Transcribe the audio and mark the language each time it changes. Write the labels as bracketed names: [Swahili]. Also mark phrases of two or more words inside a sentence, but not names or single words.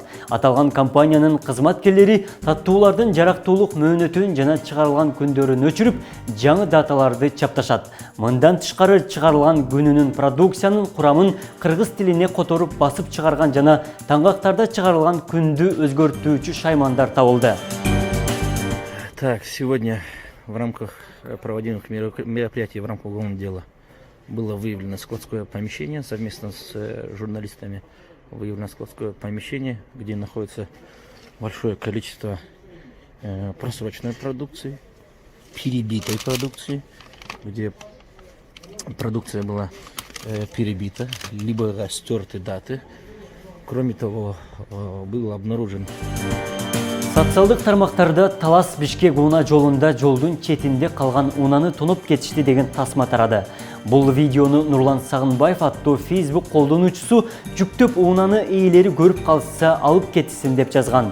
[Kyrgyz] Аталган компаниянын кызматкерлери таттуулардын жарактуулук мөөнөтүн жана чыгарылган күндөрүн өчүрүп, жаңы даталарды чапташат. Мындан тышкары чыгарылган күнүнүн продукциянын курамын кыргыз тилине которуп басып чыгарган жана таңгактарда чыгарылган күндү өзгөртүүчү шаймандар табылды. [Russian] Так, сегодня в рамках проводимых мероприятий в рамках уголовного дела было выявлено складское помещение. Совместно с журналистами выявлено складское помещение, где находится большое количество просроченной продукции, перебитой продукции, где продукция была перебита, либо стерты даты. Кроме того, был обнаружен... [Kyrgyz] Социалдык тармактарда Талас Бишкек Уна жолунда жолдун четинде калган унаны тонуп кетишти деген тасма тарады. Бул видеону Нурлан Сагынбаев аттуу Facebook колдонуучусу жүктөп унаны ээлери көрүп калса алып кетсин деп жазган.